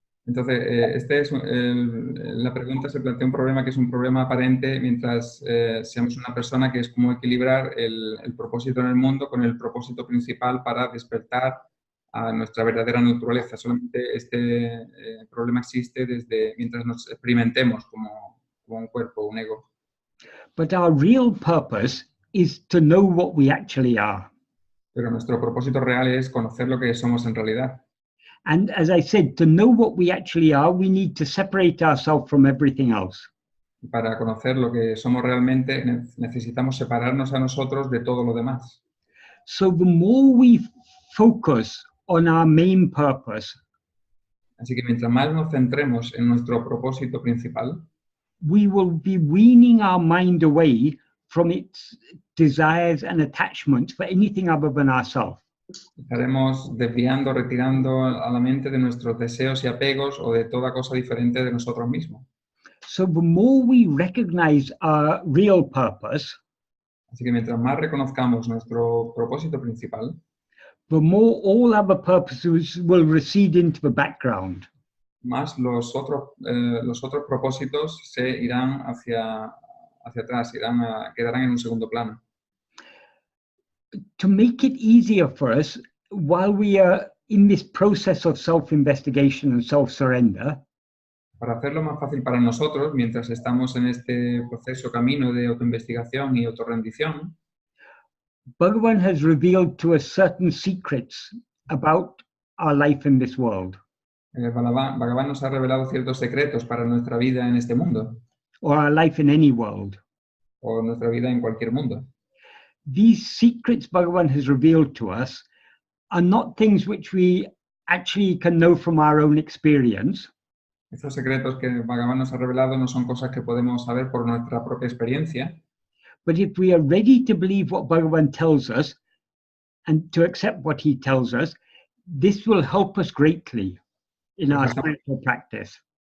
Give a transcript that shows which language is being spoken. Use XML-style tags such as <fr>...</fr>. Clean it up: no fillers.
<es>Entonces, la pregunta se plantea un problema que es un problema aparente mientras seamos una persona, que es cómo equilibrar el propósito en el mundo con el propósito principal para despertar a nuestra verdadera naturaleza. Solamente este problema existe mientras nos experimentemos como un cuerpo, un ego.</es> <en>But our real purpose is to know what we actually are.</en> <es>Pero nuestro propósito real es conocer lo que somos en realidad.</es> <en>And as I said, to know what we actually are, we need to separate ourselves from everything else.</en> <es>Para conocer lo que somos realmente, necesitamos separarnos a nosotros de todo lo demás.</es> <en>So the more we focus on our main purpose,</en> <es>así que mientras más nos centremos en nuestro propósito principal,</es> <en>we will be weaning our mind away from its desires and attachments for anything other than ourselves.</en> <es>Estaremos desviando, retirando a la mente de nuestros deseos y apegos o de toda cosa diferente de nosotros mismos.</es> <en>So the more we recognize our real purpose,</en> <es>así que mientras más reconozcamos nuestro propósito principal,</es> <en>the more all other purposes will recede into the background.</en> <es>Más los otros propósitos se irán hacia atrás, quedarán en un segundo plano.</es> <en>To make it easier for us, while we are in this process of self-investigation and self-surrender,</en> <es>para hacerlo más fácil para nosotros, mientras estamos en este camino de autoinvestigación y autorrendición,</es> <en>Bhagavan has revealed to us certain secrets about our life in this world.</en> <es>Bhagavan nos ha revelado ciertos secretos para nuestra vida en este mundo.</es> <en>Or our life in any world.</en> <es>O nuestra vida en cualquier mundo.</es> <en>These secrets Bhagavan has revealed to us are not things which we actually can know from our own experience,</en> <es>Estos secretos que Bhagavan nos ha revelado no son cosas que podemos saber por nuestra propia experiencia,</es> <en>but if we are ready to believe what Bhagavan tells us and to accept what he tells us, this will help us greatly in our spiritual practice.</en>